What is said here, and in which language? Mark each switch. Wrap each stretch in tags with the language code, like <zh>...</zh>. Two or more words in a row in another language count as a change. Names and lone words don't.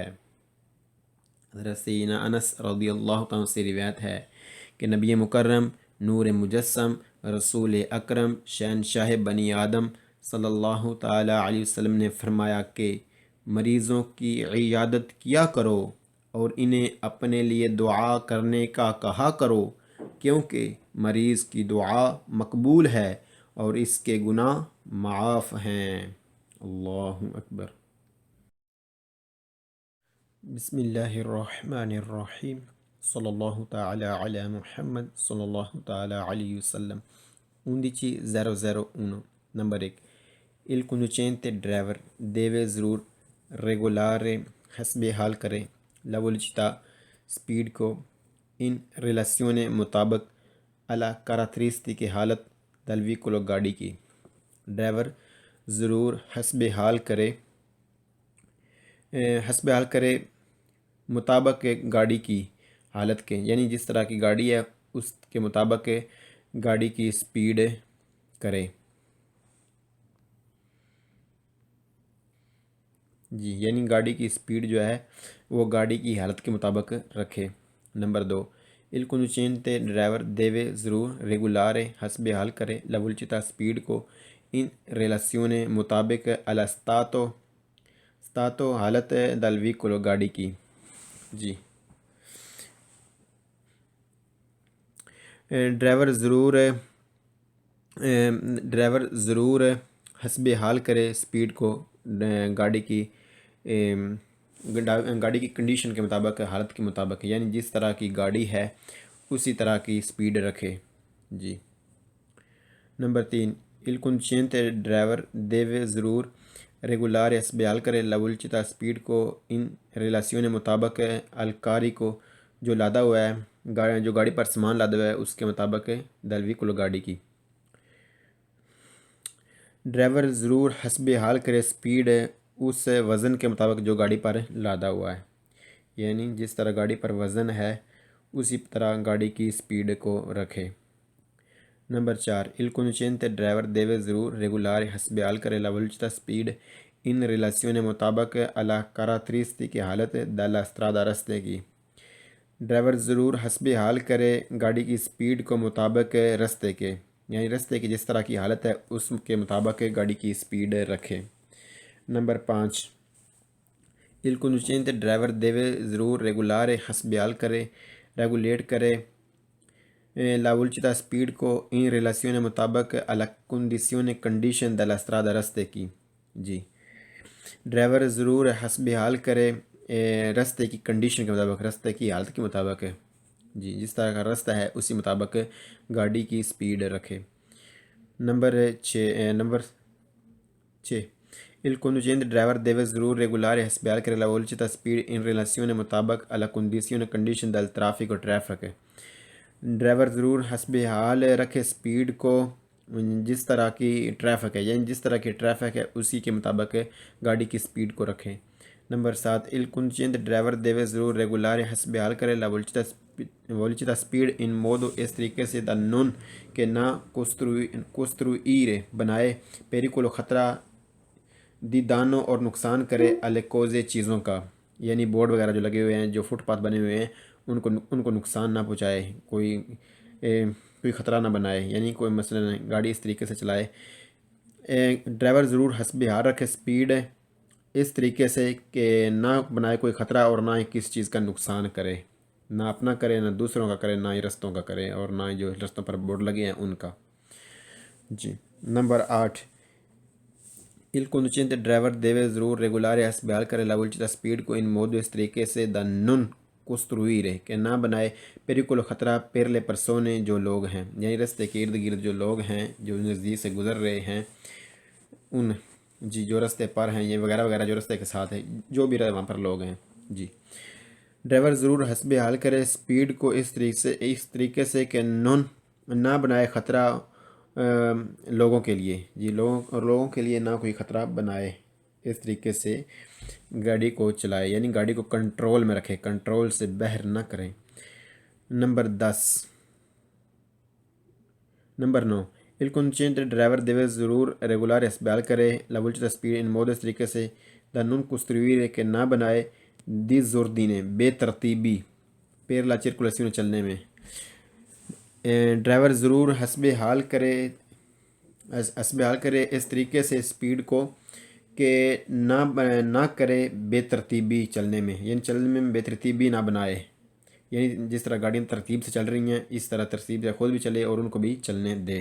<ur>حضرت سیدنا انس</ur> <ar>رضی اللہ عنہ</ar> <ur>سے روایت ہے کہ نبی مکرم، نور مجسم، رسول اکرم، شہنشاہ بنی آدم</ur> <ar>صلی اللہ تعالی علیہ وسلم</ar> <ur>نے فرمایا کہ مریضوں کی عیادت کیا کرو اور انہیں اپنے لیے دعا کرنے کا کہا کرو، کیونکہ مریض کی دعا مقبول ہے اور اس کے گناہ معاف ہیں۔</ur> <ar>اللہ اکبر۔ بسم اللہ الرحمن الرحیم صلی اللہ تعالی علی محمد صلی اللہ تعالی علیہ وسلم۔</ar> <en>11.001 Number 1.</en> <it>Il conducente driver deve regolare</it> <ur>حسب حال کرے</ur> <it>la velocità speed کو in relazione مطابق alla caratteristiche حالت del veicolo</it> <ur>گاڑی کی۔ ڈرائیور ضرور حسب حال کرے مطابق گاڑی کی حالت کے، یعنی جس طرح کی گاڑی ہے اس کے مطابق گاڑی کی سپیڈ کرے۔ جی، یعنی گاڑی کی سپیڈ جو ہے وہ گاڑی کی حالت کے مطابق رکھے۔ نمبر 2.</ur> <it>Il conducente ڈرائیور دیوے ضرور ریگولارے</it> <ur>حسب حال کرے</ur> <it>la velocità</it> <ur>سپیڈ کو</ur> <it>in relazione مطابق alla stato حالت del veicolo</it> <ur>گاڑی کی۔ جی، ڈرائیور ضرور حسب حال کرے سپیڈ کو گاڑی کی کنڈیشن کے مطابق، حالت کے مطابق، یعنی جس طرح کی گاڑی ہے اسی طرح کی سپیڈ رکھے۔ جی۔ نمبر 3.</ur> <it>Il conducente</it> <ur>ڈرائیور دیوے ضرور ریگولار حسب حال کرے</ur> <it>la velocità</it> <ur>سپیڈ کو</ur> <it>in relazione</it> <ur>مطابق الکاری کو جو لادا ہوا ہے، جو گاڑی پر سامان لادا ہوا ہے اس کے مطابق</ur> <it>del veicolo</it> <ur>گاڑی کی۔ ڈرائیور ضرور حسب حال کرے سپیڈ اس وزن کے مطابق جو گاڑی پر لادا ہوا ہے، یعنی جس طرح گاڑی پر وزن ہے اسی طرح گاڑی کی سپیڈ کو رکھے۔ نمبر 4.</ur> <it>Il conducente ڈرائیور دیوے ضرور ریگولار</it> <ur>حسب حال کرے</ur> <it>la velocità سپیڈ in relazione مطابق alla caratteristiche حالت della strada</it> <ur>رستے کی۔ ڈرائیور ضرور حسب حال کرے گاڑی کی سپیڈ کو مطابق رستے کے، یعنی رستے کی جس طرح کی حالت ہے اس کے مطابق گاڑی کی سپیڈ رکھے۔ نمبر 5.</ur> <it>Il conducente</it> <ur>ڈرائیور دیوے ضرور ریگولار حسب حال کرے ریگولیٹ کرے</ur> <it>la velocità</it> <ur>سپیڈ کو</ur> <it>in relazione</it> <ur>مطابق</ur> <it>alla condizione</it> <ur>کنڈیشن</ur> <it>della strada</it> <ur>رستے کی۔ جی، ڈرائیور ضرور حسب حال کرے رستے کی کنڈیشن کے مطابق، رستے کی حالت کے مطابق، جی جس طرح کا رستہ ہے اسی مطابق گاڑی کی سپیڈ رکھے۔ نمبر 6.</ur> <it>Il conducente ڈرائیور دیوے ضرور ریگولار</it> <ur>حسب حال کرے</ur> <it>la velocità سپیڈ in relazione مطابق alla condizione کنڈیشن del traffico ٹریفک۔</it> <ur>ڈرائیور ضرور حسب حال رکھے سپیڈ کو جس طرح کی ٹریفک ہے، یعنی جس طرح کی ٹریفک ہے اسی کے مطابق گاڑی کی سپیڈ کو رکھے۔ نمبر 7.</ur> <it>Il conducente</it> <ur>ڈرائیور دیوے ضرور ریگولار حسب حال کرے</ur> <it>la velocità</it> <ur>سپیڈ</ur> <it>in modo</it> <ur>اس طریقے سے</ur> <it>da non</it> <ur>کہ نہ costruire بنائے pericolo خطرہ دیدانوں اور نقصان کرے الکوزے چیزوں کا، یعنی بورڈ وغیرہ جو لگے ہوئے ہیں، جو فٹ پاتھ بنے ہوئے ہیں، ان کو نقصان نہ پہنچائے، کوئی خطرہ نہ بنائے، یعنی کوئی مثلا گاڑی اس طریقے سے چلائے۔ ڈرائیور ضرور حسب حال رکھے سپیڈ اس طریقے سے کہ نہ بنائے کوئی خطرہ اور نہ ہی کسی چیز کا نقصان کرے، نہ اپنا کرے، نہ دوسروں کا کرے، نہ ہی رستوں کا کرے، اور نہ ہی جو رستوں پر بورڈ لگے ہیں ان کا۔ جی نمبر 8،</ur> <it>il conducente</it> <ur>driver deve ضرور ریگولare حسب حال کرے</ur> <it>la velocità</it> <ur>speed کو</ur> <it>in modo</it> <ur>اس طریقے سے</ur> <it>da non costruire</it> <ur>کہ نہ بنائے pericolo خطرہ</ur> <it>per le persone</it> <ur>جو لوگ ہیں، یعنی رستے کے ارد گرد جو لوگ ہیں، جو نزدیک سے گزر رہے ہیں، ان جی جو رستے پر ہیں، یہ وغیرہ وغیرہ جو رستے کے ساتھ ہیں، جو بھی وہاں پر لوگ ہیں۔ جی ڈرائیور ضرور حسب حال کرے سپیڈ کو اس طریقے سے کہ نہ بنائے خطرہ لوگوں کے لیے، جی لوگوں کے لیے نہ کوئی خطرہ بنائے، اس طریقے سے گاڑی کو چلائے، یعنی گاڑی کو کنٹرول میں رکھے، کنٹرول سے باہر نہ کریں۔ نمبر 10، نمبر 9،</ur> <it>il conducente</it> <ur>ڈرائیور deve ضرور ریگولار حسب حال کرے</ur> <it>la velocità</it> <ur>speed</ur> <it>in modo</it> <ur>اس طریقے سے</ur> <it>da non costruire</it> <ur>کہ نہ بنائے disordine بے ترتیبی</ur> <it>per la circolazione</it> <ur>چلنے میں۔ ڈرائیور ضرور حسب حال کرے اس طریقے سے سپیڈ کو کہ نہ کرے بے ترتیبی چلنے میں، یعنی چلنے میں بے ترتیبی نہ بنائے، یعنی جس طرح گاڑیاں ترتیب سے چل رہی ہیں اس طرح ترتیب سے خود بھی چلے اور ان کو بھی چلنے دے۔</ur>